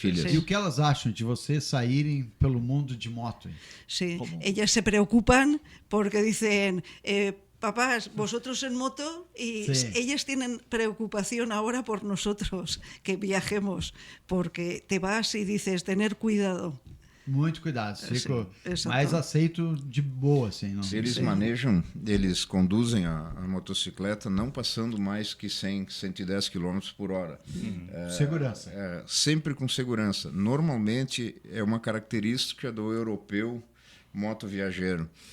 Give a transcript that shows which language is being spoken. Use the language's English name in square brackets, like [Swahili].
[Portuguese] E o que elas acham de vocês saírem pelo mundo de moto? [Spanish] Sí, ellas se preocupan porque dicen, Papás, vosotros en moto y Sí. ellas tienen preocupación ahora por nosotros que viajemos, porque te vas y dices, tener cuidado. [Portuguese] Muito cuidado. Fico exatamente. mais aceito de boa, assim. Não. Se eles manejam, eles conduzem a motocicleta não passando mais que 100, 110 km por hora. Segurança. Sempre com segurança. Normalmente é uma característica do europeu motoviajeiro.